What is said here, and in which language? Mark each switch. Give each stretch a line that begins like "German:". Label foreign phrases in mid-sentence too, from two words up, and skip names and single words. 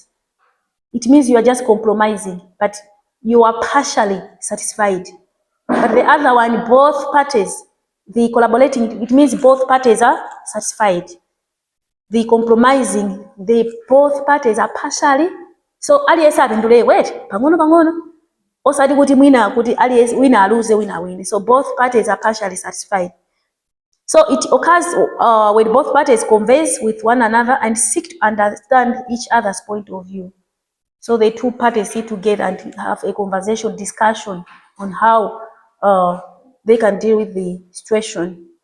English: It means you are just compromising, but you are partially satisfied. But the other one, both parties, the collaborating, it means both parties are satisfied. The compromising, the both parties are partially.
Nyanja: So aliyense apindule wait pang'ono pang'ono osati kuti mwina kuti aliyense wina aluze wina awine.
English: So both parties are partially satisfied. So it occurs when both parties converse with one another and seek to understand each other's point of view. So the two parties sit together and have a conversation, discussion on how they can deal with the situation.